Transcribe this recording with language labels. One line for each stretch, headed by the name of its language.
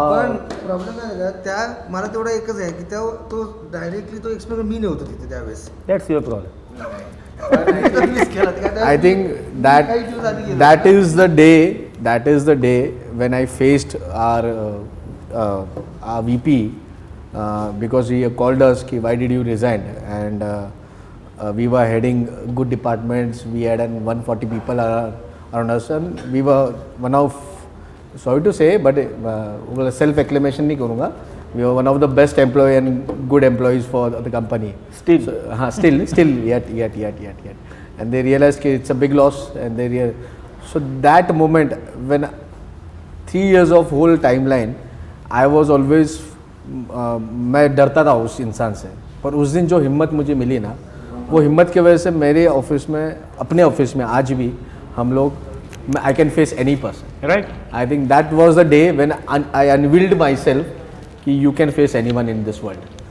Marathi: पण प्रॉब्लेम काय झाला त्या मला तेवढं एकच आहे की तो डायरेक्टली तो एक्सपिरियन्स मी नव्हतो तिथे त्यावेळेस.
English: That's your problem.
Marathi: मिस केला ते काय
English: I think that
Marathi: काही दिवस आधी गेलो.
English: that is the day when I faced our VP because he called us ki why did you resign, and we were heading good departments. We had 140 people around us, and we were one of, sorry to say but self acclamation
Hindi: नहीं करूँगा,
English: we were one of the best employee and good employees for the company. Still. So, still yet. And they realized कि it's a big loss, and they so that moment when 3 years of whole timeline, I was always
Hindi: मैं डरता था उस इंसान से. पर उस दिन जो हिम्मत मुझे मिली ना, वो हिम्मत की वजह से मेरे ऑफिस में, अपने ऑफिस में आज भी हम लोग,
English: I can face any person. Right. I think that was the day when I unveiled myself कि you can face anyone in this world.